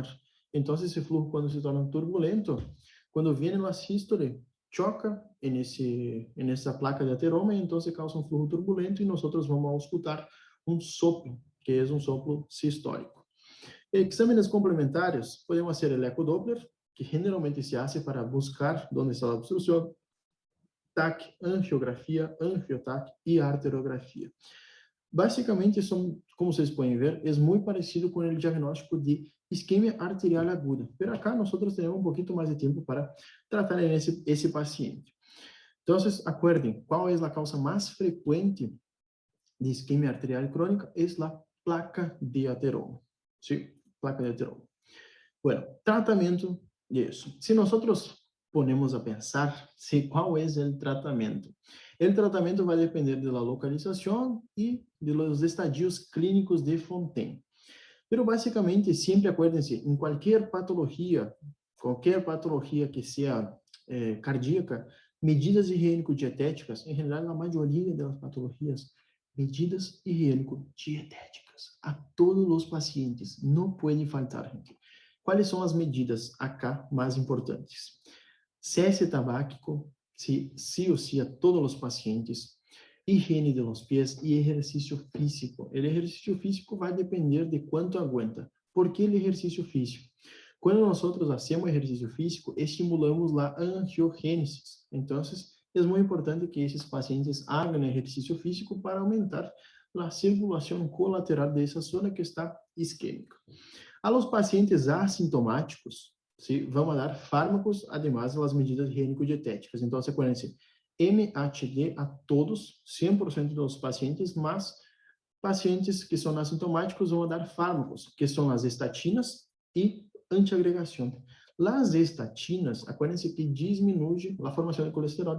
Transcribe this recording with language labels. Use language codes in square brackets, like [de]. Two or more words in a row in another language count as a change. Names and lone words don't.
[pt] Então, esse flujo, quando se torna turbulento, quando vem a sístole, choca nessa placa de ateroma, e então se causa um flujo turbulento, e nós vamos auscultar um soplo, que é um soplo sistólico. Exames complementares, podemos fazer o ecodoppler, que [es] generalmente se hace para buscar [pt] onde está a obstrução, TAC, angiografia, anfio-TAC e arteriografia. Basicamente, como vocês podem ver, é muito parecido com o diagnóstico de isquemia arterial aguda. [es] Pero acá [pt] nós temos um pouquinho mais de tempo para tratar esse paciente. Então, acuerden, qual é a causa mais frequente de isquemia arterial crônica? É a placa de ateroma. Sim, placa de ateroma. Bueno, tratamento disso. Se nós [es] ponemos a pensar [pt] qual é o tratamento. O tratamento vai depender da localização e dos estadios clínicos de Fontaine. Pero basicamente, sempre acuérdense, em qualquer patologia que seja cardíaca, medidas higiênico-dietéticas, em geral, a maioria das patologias, medidas higiênico-dietéticas a todos os pacientes, não pode faltar, gente. Quais são as medidas acá mais importantes? [es] Cese tabáquico, sí o sí a todos los pacientes, higiene de los pies y ejercicio físico. El ejercicio físico va a depender de cuánto aguanta. ¿Por qué el ejercicio físico? Cuando nosotros hacemos ejercicio físico, estimulamos la angiogénesis. Entonces, es muy importante que esos pacientes hagan ejercicio físico para aumentar la circulación colateral de esa zona que está isquémica. A los pacientes [pt] assintomáticos, vamos dar fármacos, además das medidas higiênico-dietéticas. Então, sequência MHD a todos, 100% dos pacientes, mas pacientes que são assintomáticos vão dar fármacos, que são as estatinas e antiagregação. As estatinas, acuérdense que diminui a formação de colesterol.